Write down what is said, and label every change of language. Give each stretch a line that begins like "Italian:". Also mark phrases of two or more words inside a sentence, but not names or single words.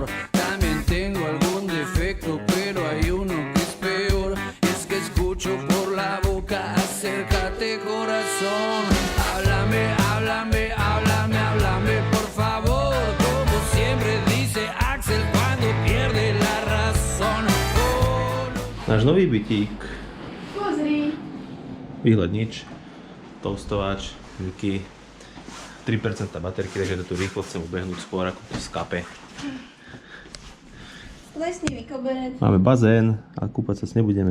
Spanish: También tengo algún defecto, pero hay uno que es peor. Es que escucho por la boca, acércate corazón. Háblame, háblame, háblame, háblame, por favor. Como siempre dice Axel cuando pierde la razón. Oh, no.
Slovak: Náš nový bytík. Pozri. Výhľad nič. Toustovač, Viki. 3% baterky, takže tu rýchlo chcem ubehnúť skôr ako to skape. Lesný vykoberec. Máme bazén, ale kúpať sa s nebudeme.